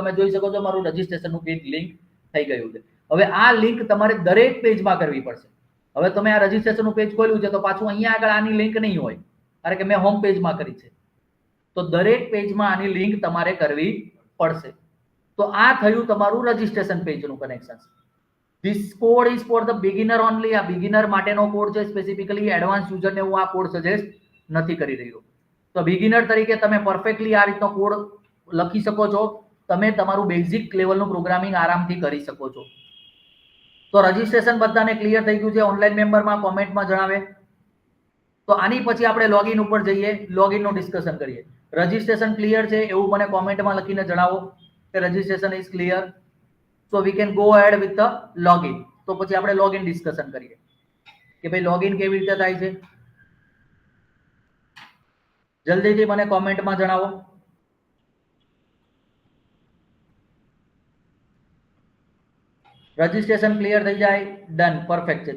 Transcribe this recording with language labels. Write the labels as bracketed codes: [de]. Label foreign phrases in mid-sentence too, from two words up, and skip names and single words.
[gu] તમે જોઈ શકો છો મારું રજીસ્ટ્રેશન નું પેજ લિંક થઈ ગયું છે. હવે આ લિંક તમારે દરેક પેજમાં કરવી પડશે. હવે તમે આ રજીસ્ટ્રેશન નું પેજ ખોલ્યું છે તો પાછું અહીંયા આગળ આની લિંક નહીં હોય, કારણ કે મેં હોમ પેજમાં કરી છે. તો દરેક પેજમાં આની લિંક તમારે કરવી પડશે. તો આ થયું તમારું રજીસ્ટ્રેશન પેજનું કનેક્શન. [en] This code is for the beginner only. [gu] આ બિગિનર માટેનો કોડ છે. સ્પેસિફિકલી એડવાન્સ યુઝરને હું આ કોડ સજેસ્ટ નથી કરી રહ્યો. તો બિગિનર તરીકે તમે પરફેક્ટલી આ રીતનો કોડ લખી શકો છો. તમે તમારું બેઝિક લેવલનું પ્રોગ્રામિંગ આરામથી કરી શકો છો. તો રજીસ્ટ્રેશન બધાને ક્લિયર થઈ ગયું છે? ઓનલાઈન મેમ્બરમાં કોમેન્ટમાં જણાવે. તો આની પછી આપણે લોગિન ઉપર જઈએ, લોગિનનું ડિસ્કશન કરીએ. રજીસ્ટ્રેશન ક્લિયર છે એવું મને કોમેન્ટમાં લખીને જણાવો કે [en] registration is clear. So we can go ahead with the login. [gu] તો પછી આપણે લોગિન ડિસ્કશન કરીએ કે ભાઈ લોગિન કેવી રીતે થાય છે. જલ્દીથી મને કોમેન્ટમાં જણાવો. રજીસ્ટ્રેશન ક્લિયર થઈ જાય, ડન, પરફેક્ટ છે.